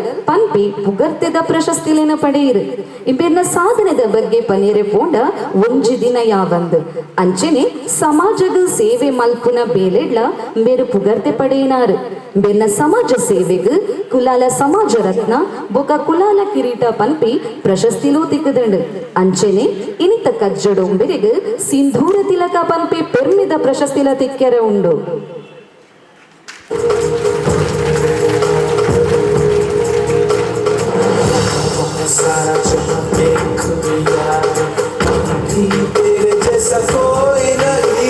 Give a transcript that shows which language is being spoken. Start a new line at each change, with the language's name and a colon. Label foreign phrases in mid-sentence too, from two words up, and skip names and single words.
Tulu: ಪಂಪಿ ಪುಗರ್ತೆದ ಪ್ರಶಸ್ತಿಲೇನ ಪಡೆಯಿರು ಇಂಬೆರ್ನ ಸಾಧನೆದ ಬಗ್ಗೆ ಪನೇರೆ ಪೋಂಡ ಒಂಜಿ ದಿನ ಯಾವಂದು ಅಂಚನೆ ಸಮಾಜಗ ಸೇವೆ ಮಲ್ಪುನ ಬೇಲೆಡ್ಲ ಬೇರು ಪುಗರ್ತೆ ಪಡೆಯಿನಾರು ಬೆನ್ನ ಸಮಾಜ ಸೇವೆಗ್ ಕುಲಾಲ ಸಮಾಜ ರತ್ನ ಬೊಕ ಕುಲಾಲ ಕಿರೀಟ ಪಂಪಿ ಪ್ರಶಸ್ತಿಲೂ ತಿಕ್ಕದಂಡು ಅಂಚನೆ ಇನಿತ ಕಜ್ಜಡೊಂಬೆರೆಗ್ ಸಿಂಧೂರ ತಿಲಕ ಪಂಪಿ ಪೆರ್ಮಿದ ಪ್ರಶಸ್ತಿಲ ತಿಕ್ಕೆರೆ ಉಂಡು
Hindi: सारा जहां देख लिया भी तेरे जैसा कोई नहीं